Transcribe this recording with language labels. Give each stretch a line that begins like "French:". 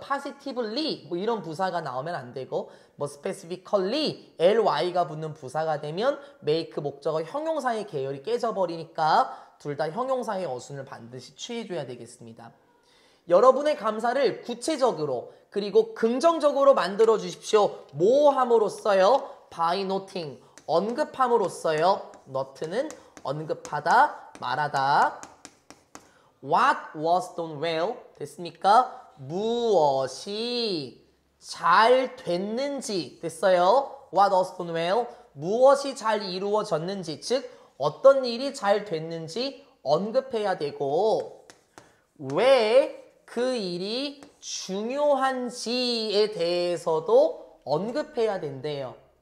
Korean: positively 뭐 이런 부사가 나오면 안 되고 뭐 specifically ly가 붙는 부사가 되면 make 목적어 형용사의 계열이 깨져버리니까 둘 다 형용사의 어순을 반드시 취해줘야 되겠습니다. 여러분의 감사를 구체적으로 그리고 긍정적으로 만들어 주십시오. 뭐 함으로써요?
English: by noting,
Korean: 언급함으로써요. not는 언급하다, 말하다.
English: What was done well?
Korean: 됐습니까? 무엇이 잘 됐는지 됐어요.
English: What was done well?
Korean: 무엇이 잘 이루어졌는지, 즉 어떤 일이 잘 됐는지 언급해야 되고 왜 그 일이 중요한지에 대해서도 언급해야 된대요.